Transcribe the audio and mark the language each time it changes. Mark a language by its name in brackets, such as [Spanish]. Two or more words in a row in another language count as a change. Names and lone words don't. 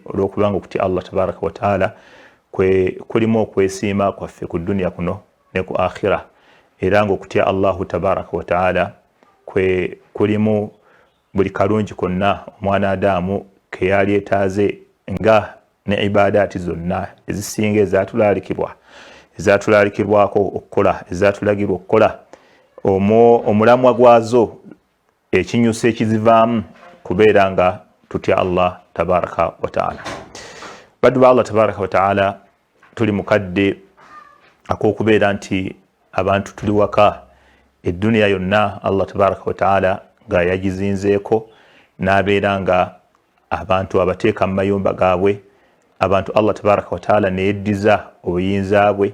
[Ganda] Olw'okubanga okutya [Arabic] الله تبارك وتعالى [Ganda] kulimu okwesiima kwaffe ku dunya kuno ne ku akhira, era nga okutya [Arabic] الله تبارك وتعالى [Ganda] kulimu buli kalungi konna omwana Adamu ke yali etaaze nga ne ibadaati zonna ezisinga ezatulaalikibwako okukola, ezatulagirwa okukola, omulamwa gwazo ekinyusa ekizivaamu kubeera nga tutya [Arabic] الله تبارك وتعالى. [Ganda] Baddu ba [Arabic] الله تبارك وتعالى, [Ganda] tuli mukadde ak'okubeera nti abantu tuli waka, eddunya yonna [Arabic] الله تبارك وتعالى [Ganda] nga yagizinzeeko n'abeera nga abantu abateeka mu mayumba gaabwe, abantu [Arabic] الله تبارك وتعالى [Ganda] neyeddiza obuyinza bwe.